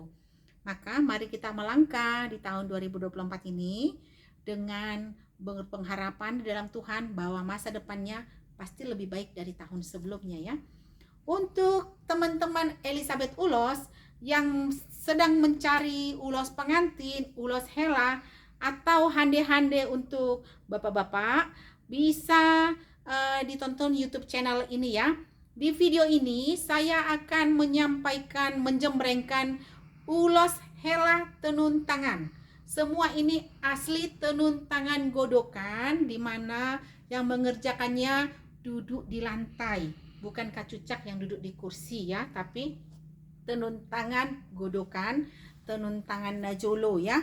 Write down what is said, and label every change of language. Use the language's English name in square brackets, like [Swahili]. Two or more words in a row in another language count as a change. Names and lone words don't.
[Indonesian] Maka mari kita melangkah di tahun 2024 ini dengan berpengharapan di dalam Tuhan bahwa masa depannya pasti lebih baik dari tahun sebelumnya ya. Untuk teman-teman Elizabeth Ulos yang sedang mencari ulos pengantin, ulos hela, atau hande-hande untuk bapak-bapak, bisa ditonton YouTube channel ini ya. Di video ini saya akan menjembrengkan ulos hela tenun tangan. Semua ini asli tenun tangan godokan, di mana yang mengerjakannya duduk di lantai, bukan kacucak yang duduk di kursi ya, tapi tenun tangan godokan, tenun tangan najolo ya.